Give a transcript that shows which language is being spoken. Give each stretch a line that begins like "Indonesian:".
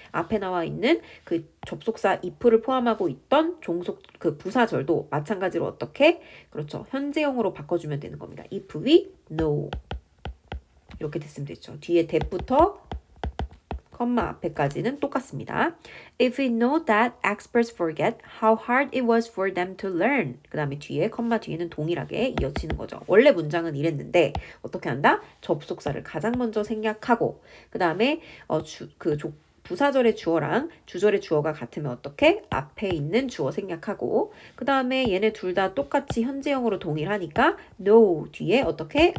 Korean: 앞에 나와 있는 그 접속사 if를 포함하고 있던 종속 그 부사절도 마찬가지로 어떻게? 그렇죠. 현재형으로 바꿔주면 되는 겁니다.
English: if we know
Korean: 이렇게 됐으면 되죠. 뒤에 that부터 컴마 앞에까지는 똑같습니다.
English: If we know that experts forget how hard it was for them to learn.
Korean: 그 다음에 뒤에 컴마 뒤에는 동일하게 이어지는 거죠. 원래 문장은 이랬는데 어떻게 한다? 접속사를 가장 먼저 생략하고 그 다음에 부사절의 주어랑 주절의 주어가 같으면 어떻게? 앞에 있는 주어 생략하고 그 다음에 얘네 둘 다 똑같이 현재형으로 동일하니까 know 뒤에 어떻게?